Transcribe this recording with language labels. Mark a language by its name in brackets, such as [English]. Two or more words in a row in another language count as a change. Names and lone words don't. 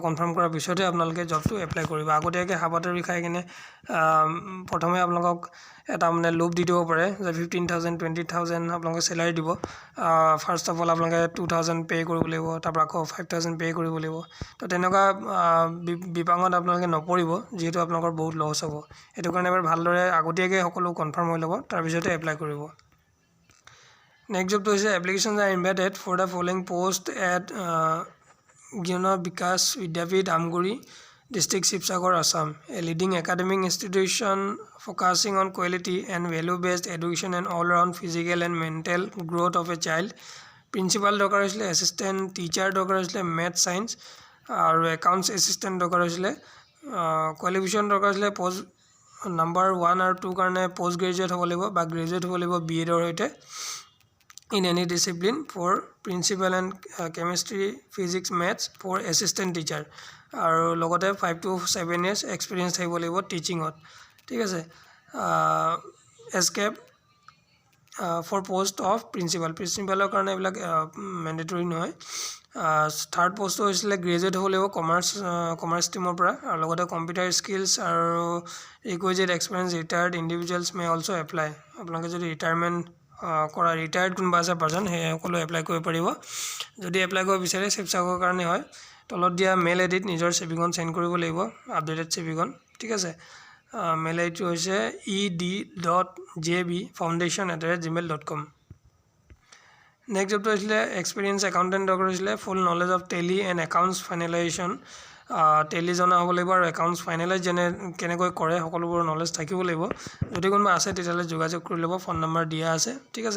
[Assamese] কনফাৰ্ম কৰাৰ পিছতহে আপোনালোকে জবটো এপ্লাই কৰিব আগতীয়াকৈ হাবাথুৰি খাই কিনে প্ৰথমে আপোনালোকক এটা মানে লোভ দি দিব পাৰে যে 15,000 20,000 আপোনালোকে চেলাৰী দিব [English] first of all [Assamese] আপোনালোকে 2,000 পে' কৰিব লাগিব তাৰপৰা আকৌ 5,000 পে' কৰিব লাগিব তো তেনেকুৱা বিপাঙত আপোনালোকে নপৰিব যিহেতু আপোনালোকৰ বহুত লছ হ'ব সেইটো কাৰণে এবাৰ ভালদৰে আগতীয়াকৈ সকলো কনফাৰ্ম হৈ ল'ব তাৰপিছতে এপ্লাই কৰিব নেক্সট জবটো হৈছে [English] applications are invited for the following post at জ্ঞান বিকাশ বিদ্যাপীঠ আমগুৰি District Shivsagar, Assam, a leading academic institution focusing on quality and value-based education and all-round physical and mental growth of a child. [Assamese] Principal দৰকাৰ হৈছিলে [English] assistant teacher [Assamese] দৰকাৰ হৈছিলে [English] math science [Assamese] আৰু [English] accounts assistant [Assamese] দৰকাৰ হৈছিলে qualification দৰকাৰ হৈছিলে [English] post number 1 [Assamese] আৰু 2 কাৰণে [English] post graduate [Assamese] হ'ব লাগিব বা graduate হ'ব লাগিব BEd ৰ সৈতে [English] in any discipline for principal and chemistry physics maths for assistant teacher [Assamese] আৰু লগতে [English] 5 to 7 years experience [Assamese] থাকিব লাগিব টিচিঙত ঠিক আছে [English] except for post of principal [Assamese] কাৰণে এইবিলাক মেণ্ডেটৰী নহয় [English] third post [Assamese] হৈছিলে গ্ৰেজুৱেট হ'ব লাগিব কমাৰ্চ ষ্ট্ৰীমৰ পৰা আৰু লগতে [English] computer skills [Assamese] আৰু [English] requisite experience retired individuals may also apply [Assamese] আপোনালোকে যদি ৰিটায়াৰমেণ্ট কৰা ৰিটায়াৰ্ড কোনোবা আছে পাৰ্চন সেই সকলো এপ্লাই কৰিব পাৰিব যদি এপ্লাই কৰিব বিচাৰে শিৱসাগৰৰ কাৰণে হয় তলত দিয়া মেইল আইডিত নিজৰ চিভিখন সেন্ড কৰিব লাগিব আপডেটেড চিভিখন ঠিক আছে [English] mail ID [Assamese] হৈছে ed.jb.foundation@gmail.com নেক্সট জবটো হৈছিলে [English] experience accountant [Assamese] দৰকাৰ হৈছিলে [English] full knowledge of Tally and accounts finalization [Assamese] টেলি জনা হ'ব লাগিব আৰু [English] accounts finalize [Assamese] কেনেকৈ কৰে সকলোবোৰ নলেজ থাকিব লাগিব যদি কোনোবা আছে তেতিয়াহ'লে যোগাযোগ কৰি ল'ব [English] phone number [Assamese] দিয়া আছে ঠিক আছে